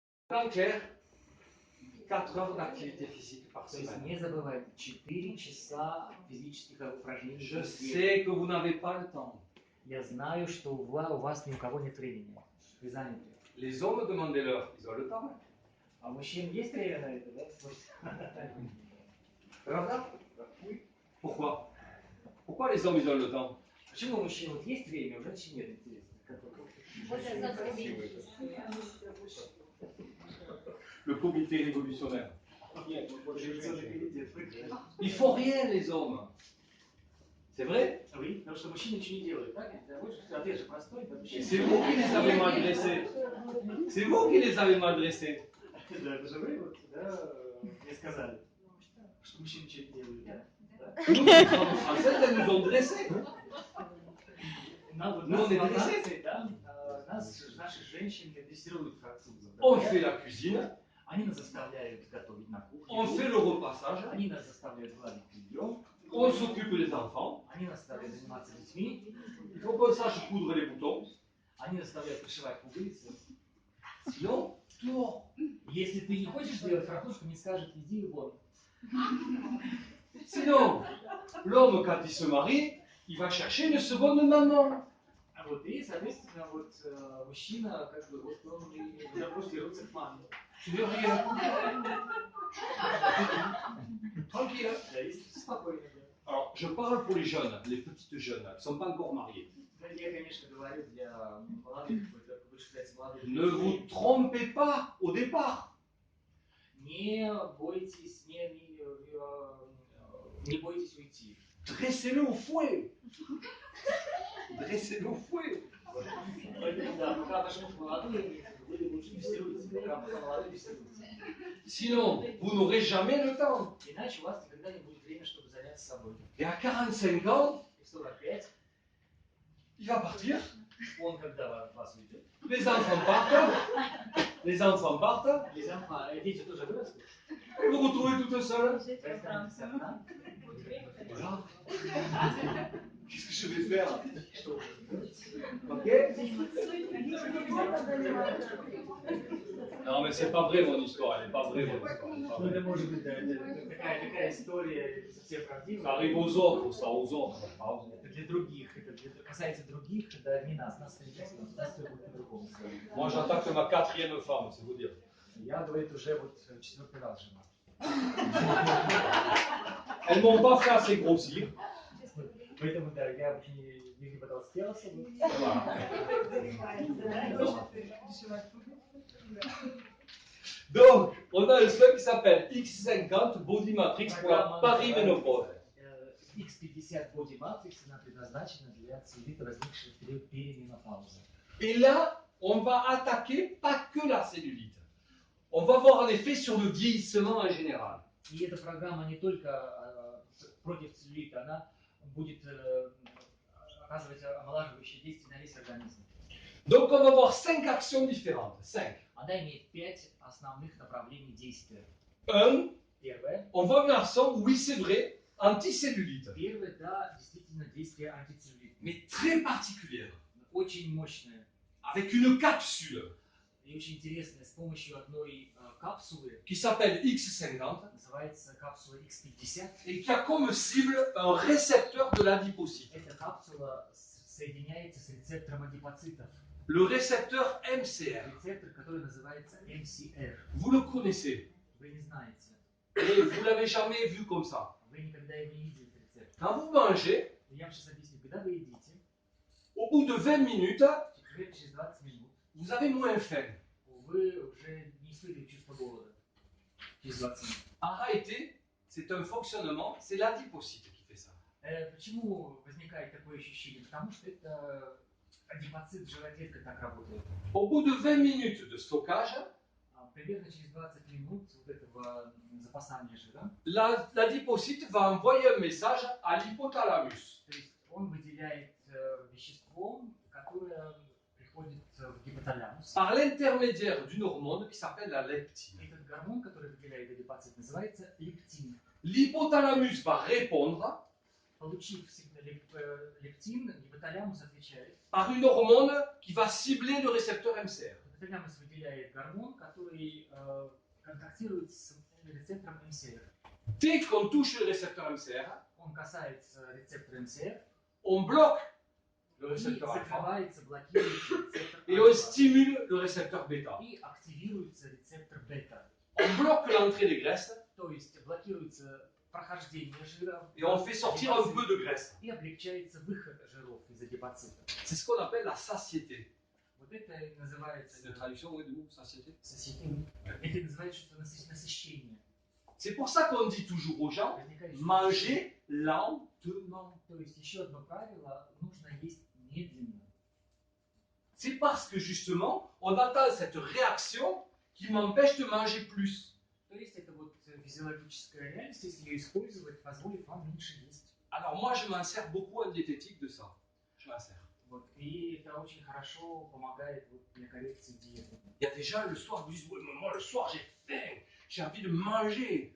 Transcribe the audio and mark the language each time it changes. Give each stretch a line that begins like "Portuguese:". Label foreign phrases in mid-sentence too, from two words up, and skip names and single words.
French: En clair, 4 heures d'activité physique par
Russian: То есть
French: semaine.
Russian: не забывайте, 4 часа физических упражнений.
French: Je sais que vous n'avez pas le temps.
Russian: Я знаю, что у вас ни у кого нет времени. Вы заняты.
French: Les hommes, demandez-leur, ils ont le temps.
Russian: А у мужчин есть время на это, да? Правда?
French: Pourquoi? Pourquoi les hommes, ils ont le temps?
Russian: Почему у мужчин вот есть время, у женщин нет, интересно?
French: Le comité révolutionnaire. Ils font rien, les hommes. C'est vrai? Oui,
Russian: потому что мужчины ничего не делают, так? Ответ же простой.
French: C'est vous qui les avez mal dressés. C'est vous qui les avez mal dressés.
Russian: Да, это же вы вот, да, мне сказали, что мужчины ничего не делают, да?
French: Nous, les femmes françaises, elles nous ont dressés.
Russian: Нас французы, да, наши женщины дрессируют французов.
French: On fait la cuisine,
Russian: Они нас заставляют готовить на кухне.
French: on fait le repassage,
Russian: Они нас заставляют гладить белье.
French: on s'occupe des enfants,
Russian: Они нас заставляют заниматься детьми.
French: il faut qu'on sache coudre les boutons.
Russian: Они нас заставляют пришивать пуговицы.
French: Sinon, dehors.
Russian: Если ты не хочешь делать, французка не скажет, иди вон.
French: Sinon, l'homme, quand il se marie, il va chercher une seconde maman.
Russian: А вот и, соответственно, вот мужчина, как бы, вот он просто вернуться к маме.
French: Tu veux rien. Tranquille.
Russian: Да, если спокойно, да.
French: Alors, je parle pour les jeunes, les petites jeunes, qui ne sont pas encore mariées.
Russian: Я, конечно, говорю для молодых, вы считаете молодых.
French: Ne vous trompez pas au départ.
Russian: Не бойтесь, не бойтесь уйти.
French: Dressez-le au fouet. Dressez-le au fouet.
Russian: Поэтому, да, пока ваш муж молодой, вы лучше дрессируйте, пока молодой дрессируйте.
French: Sinon, vous n'aurez jamais le temps.
Russian: Иначе у вас никогда не будет времени, чтобы заняться собой.
French: Et à 45 ans,
Russian: И в 45
French: il va partir.
Russian: он, когда вас уйдет,
French: Les enfants partent. Les enfants partent.
Russian: дети тоже вырастут,
French: Et vous vous retrouvez toute seule.
Russian: вы останетесь одна.
French: Voilà. Qu'est-ce que je vais faire?
Russian: Что вы делаете?
French: Ok? Non, mais c'est pas vrai mon histoire. Elle n'est pas vraie mon histoire. Elle est pas
Russian: Ну, это
French: vraie.
Russian: может быть, да, это такая история не совсем
French: Ça
Russian: правдивая.
French: arrive aux autres, ça, aux autres. Pas aux autres.
Russian: Это для других, касается других, да, не нас, нас все будет по-другому.
French: Moi, j'attaque ma 4e femme, c'est vous dire.
Russian: Я, говорит, уже вот 4-й раз жена.
French: Elles m'ont pas fait assez grossir.
Russian: Поэтому, да, я вообще не потолстел особо.
French: Donc, on a un slug qui s'appelle X50 Body Matrix pour la Paris-Ménopause.
Russian: X50 Body Matrix, она предназначена для целлюлита, возникшего в период перименопаузы.
French: Et là, on va attaquer pas que la cellulite. On va voir un effet sur le vieillissement en général.
Russian: И эта программа не только против целлюлита, она будет оказывать омолаживающее действие на весь организм.
French: Donc, on va voir 5 actions différentes. 5.
Russian: Она имеет 5 основных направлений действия. 1. Первое.
French: On va voir l'action, oui, c'est vrai, anticellulite.
Russian: Первое, да, действительно действие антицеллюлитное.
French: Mais très particulière.
Russian: Очень мощное.
French: Avec une capsule
Russian: И очень интересное, с помощью одной капсулы,
French: qui s'appelle X50
Russian: называется капсула X50.
French: et qui a comme cible un récepteur de l'adipocyte.
Russian: Эта капсула соединяется с рецептором адипоцитов.
French: Le récepteur MCR.
Russian: Рецептор, который называется MCR.
French: Vous le connaissez.
Russian: Вы не знаете.
French: Et vous l'avez jamais vu comme ça.
Russian: Вы никогда его не видели, этот рецептор.
French: Quand vous mangez,
Russian: Я вам сейчас объясню. Когда вы едите,
French: au bout de 20 minutes,
Russian: через 20 минут,
French: vous avez moins faim.
Russian: вы уже не испытываете чувство голода. Через 20 минут.
French: En réalité, c'est un fonctionnement, c'est l'adipocyte qui fait ça.
Russian: Почему возникает такое ощущение? Потому что это адипоцит, живая клетка так работает.
French: Au bout de 20 minutes de stockage,
Russian: Примерно через 20 минут вот этого запасания жира,
French: l'adipocyte va envoyer un message à l'hypothalamus.
Russian: то есть он выделяет вещество, которое приходит в гипоталамус.
French: Par l'intermédiaire d'une hormone qui s'appelle la leptine.
Russian: Этот гормон, который выделяет адипоцит, называется лептин.
French: L'hypothalamus va répondre
Russian: Получив лептин, гипоталамус отвечает
French: par une hormone qui va cibler le récepteur MCR.
Russian: гипоталамус выделяет гормон, который контактирует с рецептором МСР.
French: Dès qu'on touche le récepteur MCR,
Russian: Он касается рецептора МСР
French: on bloque le
Russian: и
French: récepteur alpha
Russian: закрывается, блокируется рецептор
French: et on
Russian: альфа.
French: stimule le récepteur bêta.
Russian: И активируется рецептор бета.
French: On bloque l'entrée des graisses
Russian: То есть блокируется прохождение жира
French: et on fait sortir un peu de graisse.
Russian: и облегчается выход жиров из адипоцита.
French: C'est ce qu'on appelle la satiété.
Russian: Вот это и называется
French: C'est une traduction oui, du mot satiété.
Russian: Это и называется что насыщение.
French: C'est pour ça qu'on dit toujours aux gens,
Russian: Возникает
French: mangez lentement.
Russian: То есть еще одно правило, нужно есть медленно.
French: C'est parce que justement, on attend cette réaction qui m'empêche de manger plus.
Russian: То есть это вот физиологическая реальность, если ее использовать, позволит вам меньше есть.
French: Alors moi, je m'en sers beaucoup en diététique de ça. Je m'en sers.
Russian: Вот. И это очень хорошо помогает вот, для коррекции диеты.
French: Il y a des gens le soir qui disent, oui, mais moi le soir j'ai faim, j'ai envie de manger.